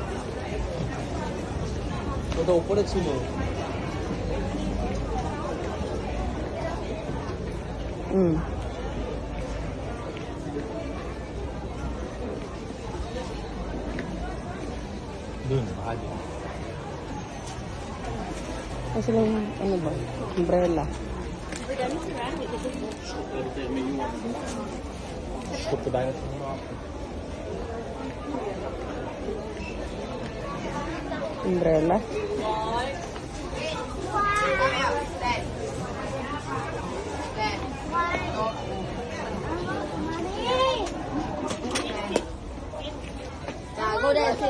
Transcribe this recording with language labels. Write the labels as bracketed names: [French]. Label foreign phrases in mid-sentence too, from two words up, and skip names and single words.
[Korean] 저도 오빠의 친구. 눈, 아니. [Filipino] Kasi lang, ano ba? [English] Umbrella. [Korean] 그것도 나이가 좀 [English] Umbrella. Go there, sit.